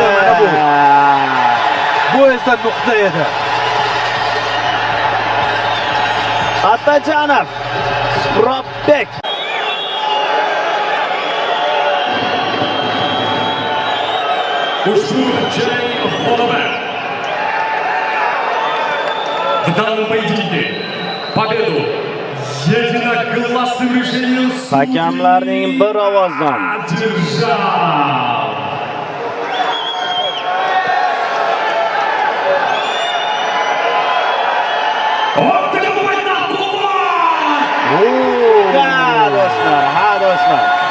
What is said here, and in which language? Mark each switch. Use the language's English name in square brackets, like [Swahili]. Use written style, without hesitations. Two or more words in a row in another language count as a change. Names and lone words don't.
[Uzbek] Bu esa nuqta edi. Atajanov. Surobbek. Ushbu jang g'olibi [Russian] в данном поединке победу единогласным решением [Uzbek] hakamlarning bir ovozdan [Russian] одержал [Uzbek] do'stlar.